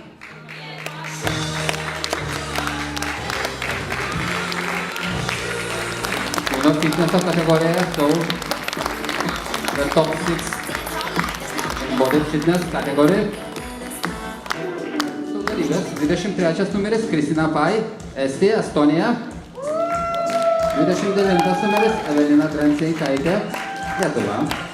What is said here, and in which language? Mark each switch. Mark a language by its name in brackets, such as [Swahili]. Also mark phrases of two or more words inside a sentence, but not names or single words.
[Italian] Uno fitness categoria, [English] so the top 6 in body fitness category. [Lithuanian] So dalyvės 23 numeris Kristina Pai, Estija, Estonia. 29 numeris Evelina Dranseikaitė, Lietuva.